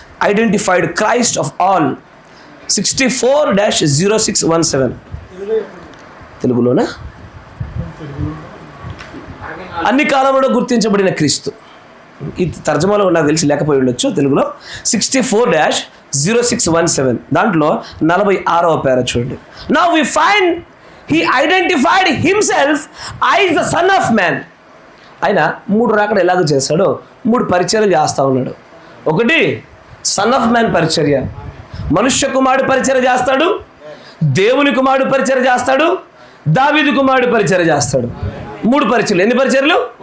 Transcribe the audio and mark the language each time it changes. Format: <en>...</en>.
<en>identified Christ of all 64-0617</en> <te>తెలుగులోనా? అన్ని కాలంలో గుర్తించబడిన క్రీస్తు. ఈ తర్జమాలో నాకు తెలిసి లేకపోయి ఉండొచ్చు తెలుగులో. 64-0617 దాంట్లో 46వ పేర చూడండి.</te> <en>Now we find he identified himself as the son of man.</en> <te>ఆయన 3 రాకడ ఎలాగో చేస్తాడో 3 పరిచర్యలు చేస్తూ ఉన్నాడు. ఒకటి సన్ ఆఫ్ మ్యాన్ పరిచర్య, మనుష్య కుమారుడు పరిచర్య చేస్తాడు, దేవుని కుమారుడు పరిచర్య చేస్తాడు, దావీదు కుమారుడు పరిచర్య చేస్తాడు. 3 పరిచర్యలు. ఎన్ని పరిచర్యలు?</te>